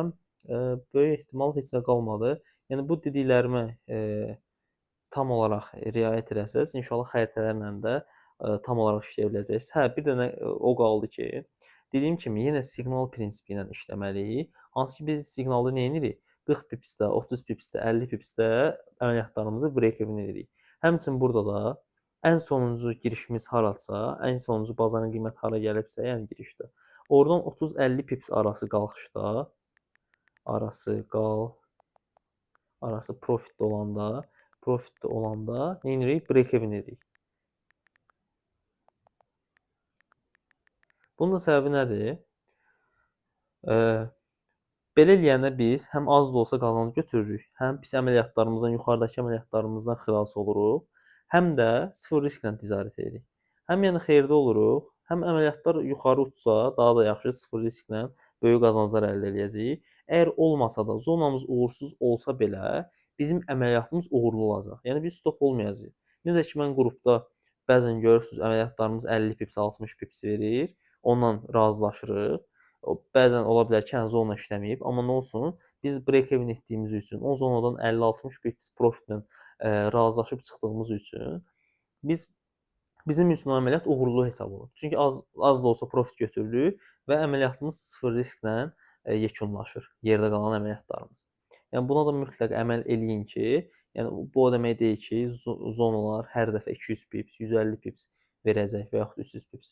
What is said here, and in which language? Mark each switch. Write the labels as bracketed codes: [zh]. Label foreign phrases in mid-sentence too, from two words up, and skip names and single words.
[az] Böyük ehtimal heç nə qalmadı. Yəni bu dediklərimə tam olaraq riayət eləsəz, inşallah xəritələrlə də tam olaraq işləyə biləcəksiniz. Hə, bir dənə o qaldı ki, dediyim kimi yenə siqnal prinsipi ilə işləməliyik. Hansı ki biz siqnalı nə edirik? 40 pipsdə, 30 pipsdə, 50 pipsdə əməliyyatlarımızı break-even edirik. Həmçinin burada da ən sonuncu girişimiz harasa, ən sonuncu bazarın qiyməti hara gəlibsə, yəni girişdə, oradan 30-50 pips arası qalxışda, arası profitdə olanda nə edirik? Break-even edirik. Bunun da səbəbi nədir? Belə eləyəndə biz həm az da olsa qazanc götürürük, həm pis əməliyyatlarımızdan, yuxarıdakı əməliyyatlarımızdan xilas oluruq, həm də sıfır risklə ticarət edirik. Həm yəni xeyirdə oluruq, həm əməliyyatlar yuxarı uçsa, daha da yaxşı sıfır risklə böyük qazanclar əldə edəcəyik. Əgər olmasa da, zonamız uğursuz olsa belə, bizim əməliyyatımız uğurlu olacaq. Yəni biz stop olmayacağıq. Necə ki, mən qrupda bəzən görürsünüz, əməliyyatlarımız 50 pips, 60 pips verir, ondan razılaşırıq. Bəzən ola bilər ki, yəni zona işləməyib, amma nə olsun, biz break-even etdiyimiz üçün, o zonadan 50-60 pips profitlə razılaşıb çıxdığımız üçün bizim üçün o əməliyyat uğurlu hesab olunur. Çünki az da olsa profit götürürük və əməliyyatımız sıfır risklə yekunlaşır, yerdə qalan əməliyyatlarımız. Yəni buna da mütləq əməl eləyin ki, yəni bu o demək deyil ki, zonalar hər dəfə 200 pips, 150 pips verəcək və yaxud 300 pips.